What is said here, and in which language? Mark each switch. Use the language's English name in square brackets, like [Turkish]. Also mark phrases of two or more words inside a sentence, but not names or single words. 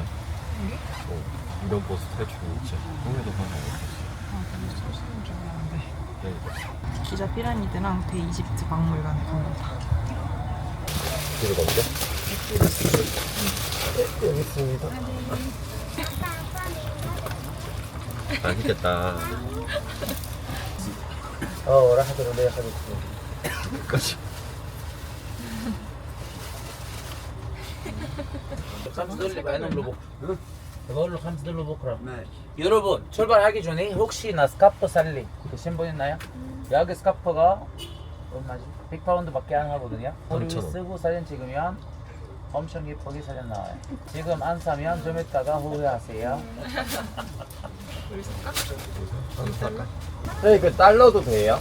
[Korean] 이런 버스 탈출 있지. 형에도 하나 없었어. 기자 피라미드랑 대이집트 박물관에 갑니다. 뒤로 가보자. 여기 있습니다. 맛있겠다. [Arabic] راح اخذ ولا ياخذ [Korean] 끝까지. [Arabic] $5 بعينهم لبكره بقول له $5 بكره [Korean] 여러분 출발하기 전에 혹시나 스카프 살리 되신 분 있나요? 여기 스카프가 얼마지? 100파운드밖에 안 하거든요. 우리 3,000원. 쓰고 사진 찍으면 엄청 예쁘게 사진 나와요. 지금 안 사면 좀 이따가 후회하세요. 네, 그 달러도 돼요?